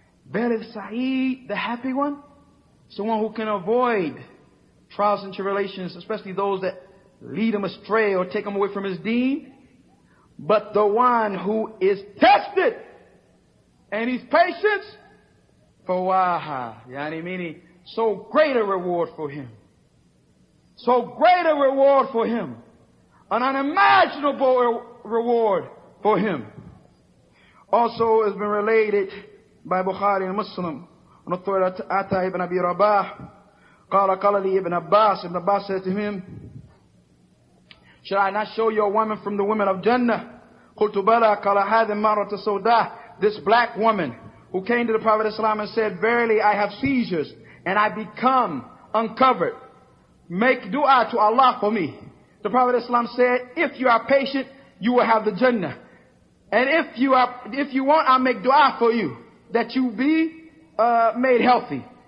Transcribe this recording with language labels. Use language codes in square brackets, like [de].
[en] Verily Sa'id, the happy one, is the one who can avoid trials and tribulations, especially those that lead him astray or take him away from his deen. But the one who is tested and he's patient, fawaha, yani meaning so great a reward for him. So great a reward for him. An unimaginable reward for him. Also has been related by Bukhari and Muslim on authority Ata ibn Abi Rabah. [ar] قال لي [en] Ibn Abbas. Ibn Abbas said to him, should I not show you a woman from the women of Jannah? [ar] قلت بلى قال هذه المرأة السوداء. [en] This black woman who came to the Prophet Islam and said, verily I have seizures and I become uncovered. Make dua to Allah for me. The Prophet Islam said, if you are patient, you will have the Jannah. And if you want, I'll make dua for you that you be made healthy.